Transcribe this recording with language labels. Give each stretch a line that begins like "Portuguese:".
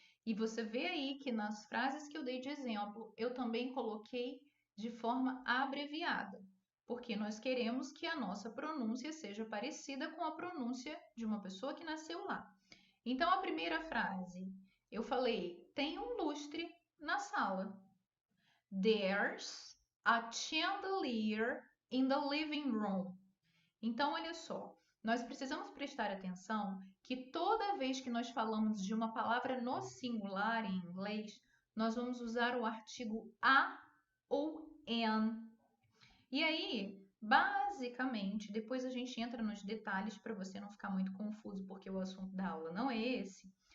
Portuguese: E você vê aí que nas frases que eu dei de exemplo, eu também coloquei de forma abreviada, porque nós queremos que a nossa pronúncia seja parecida com a pronúncia de uma pessoa que nasceu lá. Então, a primeira frase, eu falei, tem um lustre na sala.
English: There's a chandelier in the living room.
Portuguese: Então, olha só, nós precisamos prestar atenção que toda vez que nós falamos de uma palavra no singular em inglês, nós vamos usar o artigo a ou an. E aí, Basicamente, depois a gente entra nos detalhes para você não ficar muito confuso, porque o assunto da aula não é esse.